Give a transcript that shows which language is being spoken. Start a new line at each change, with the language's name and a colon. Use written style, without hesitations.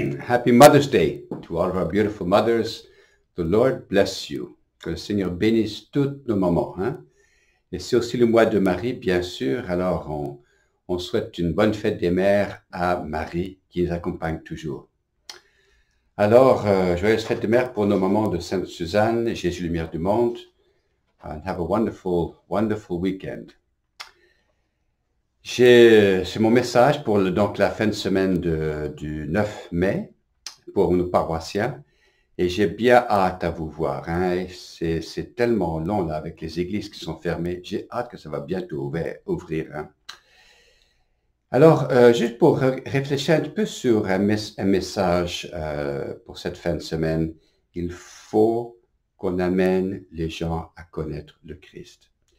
English: Happy Mother's Day to all of our beautiful mothers. The Lord bless you.
French: Que le Seigneur bénisse toutes nos mamans. Hein? Et c'est aussi le mois de Marie, bien sûr. Alors, on souhaite une bonne fête des mères à Marie, qui nous accompagne toujours. Alors, joyeuse fête des mères pour nos mamans de Sainte-Suzanne, Jésus Lumière du Monde.
English: And have a wonderful, wonderful weekend.
French: C'est mon message pour donc la fin de semaine du 9 mai pour nos paroissiens et j'ai bien hâte à vous voir. Hein, c'est tellement long là avec les églises qui sont fermées. J'ai hâte que ça va bientôt ouvrir. Hein. Alors, juste pour réfléchir un peu sur un message pour cette fin de semaine, il faut qu'on amène les gens à connaître le Christ.